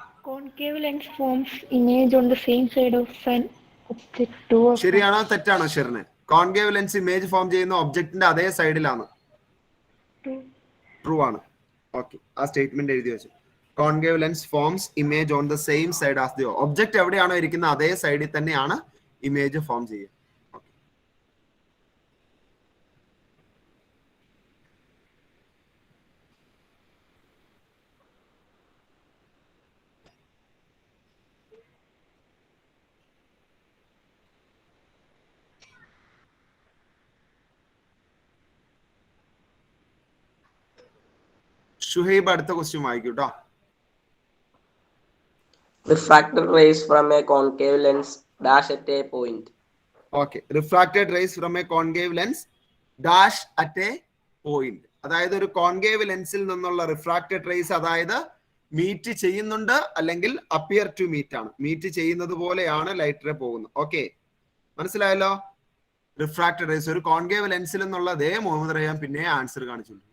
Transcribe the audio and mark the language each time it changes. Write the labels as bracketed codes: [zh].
[en] Concave lens forms image on the same side of an object. [ml] ശരിയാണോ തെറ്റാണോ ഷെറിന്? Concave lens image form ചെയ്യുന്ന ഒബ്ജക്റ്റിന്റെ അതേ സൈഡിലാണ്. ട്രൂ ആണ്. ഓക്കെ, ആ സ്റ്റേറ്റ്മെന്റ് എഴുതി വെച്ചു. [en] concave lens forms image on the same side as the object [ml] എവിടെയാണോ ഇരിക്കുന്നത് അതേ സൈഡിൽ തന്നെയാണ് ഇമേജ് ഫോം ചെയ്യുക. ഷുഹൈബ് അടുത്ത ക്വസ്റ്റ്യൻ വായിക്കൂ കേട്ടോ. [en] Refracted rays from a concave lens dash at a point. Okay, refracted rays from a concave lens dash at a point. [ml] അതായത് ഒരു കോൺകേവ് ലെൻസിൽ നിന്നുള്ള റിഫ്രാക്റ്റഡ് റേസ് അതായത് മീറ്റ് ചെയ്യുന്നുണ്ട് അല്ലെങ്കിൽ [en] appear to meet [ml] ആണ്. മീറ്റ് ചെയ്യുന്നത് പോലെയാണ് ലൈറ്റ് റേ പോകുന്നത്. ഓക്കെ, മനസ്സിലായല്ലോ? റിഫ്രാക്റ്റഡ് റേസ് ഒരു കോൺകേവ് ലെൻസിൽ നിന്നുള്ള അതേ മുഹമ്മദ് റയ്യാൻ പിന്നെ ആൻസർ കാണിച്ചുള്ളൂ.